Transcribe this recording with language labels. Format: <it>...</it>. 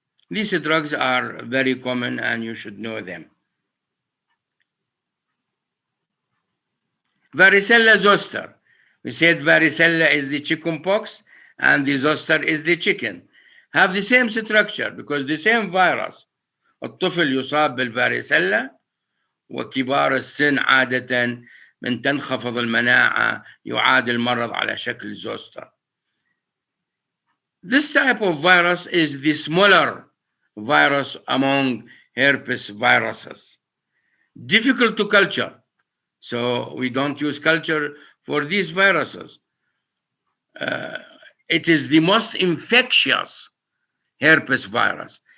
<en>These drugs are very common and you should know them. Varicella zoster. We said varicella is the chicken pox and the zoster is the chicken. Have the same structure because the same virus.</en> <ar>الطفل يصاب بالفاريسيلا وكبار السن عادة من تنخفض المناعة يعاد المرض على شكل زوستر.</ar> <en>This type of virus is the smaller virus among herpes viruses. Difficult to culture, so we don't use culture for these viruses. It is the most infectious herpes virus.</en>